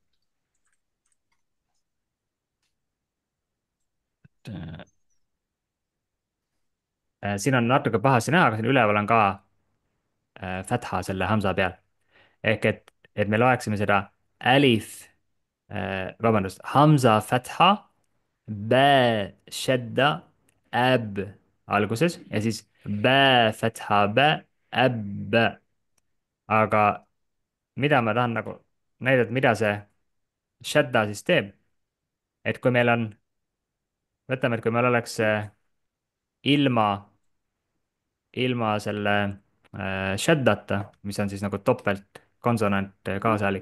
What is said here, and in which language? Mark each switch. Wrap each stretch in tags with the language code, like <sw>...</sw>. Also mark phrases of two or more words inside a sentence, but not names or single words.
<et>Siin on natuke pahasti näha, aga siin üleval on ka fatha selle hamza peal. ehk et me loeksime seda alif, vabandust,</et> <ar>hamza fatha, bä shadda, ab</ar> <et>alguses ja siis</et> <ar>bä fatha, bä, ab.</ar> <et>aga mida ma tahan nagu näidata, mida see shadda siis teeb, et kui meil on, võtame, et kui meil oleks ilma ilma selle shaddata, mis on siis nagu topeltkonsonant, kaasalik.</et>